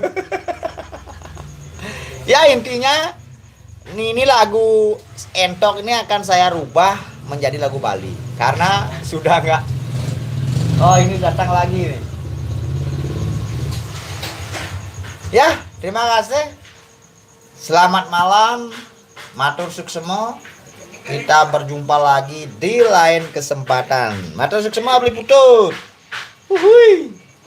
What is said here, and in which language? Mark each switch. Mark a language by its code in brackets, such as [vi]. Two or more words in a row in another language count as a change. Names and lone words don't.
[id] Ya intinya ini lagu Entok ini akan saya rubah menjadi lagu Bali karena sudah nggak. Oh ini datang lagi nih. Ya, terima kasih. Selamat malam. [ban] Matur suksemo. [id] Kita berjumpa lagi di lain kesempatan. [ban] Matur suksemo beli putut. Uhuy.